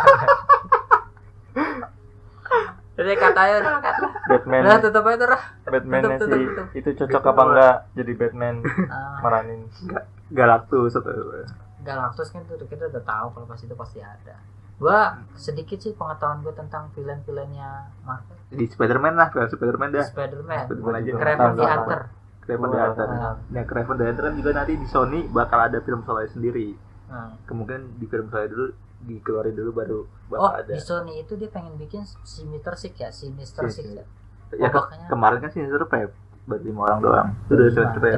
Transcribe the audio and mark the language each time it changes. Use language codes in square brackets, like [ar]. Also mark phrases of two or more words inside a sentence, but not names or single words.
[id] Jadi katanya udah Batman. Udah tutup aja tuh. Batman-nya Tutup. sih itu cocok apa enggak jadi Batman maranin. Galactus atau Galactus kan tuh kita udah tahu kalau pas itu pasti ada. Gua sedikit sih pengetahuan gue tentang villain-villainnya Marvel. di Spider-Man lah, Spider-Man dah. Spider-Man, Spider-Man aja. Kraven the Hunter. Kraven the Hunter. Nah, Kraven the Hunter kan juga nanti di Sony bakal ada film solo sendiri. Kemungkinan di film solo dulu dikeluarin dulu baru bakal ada. Di Sony itu dia pengen bikin Sinister Six ya, Sinister Six ya. Ya kemarin kan Sinister Five baru 5 orang doang. Sudah Sinister Five.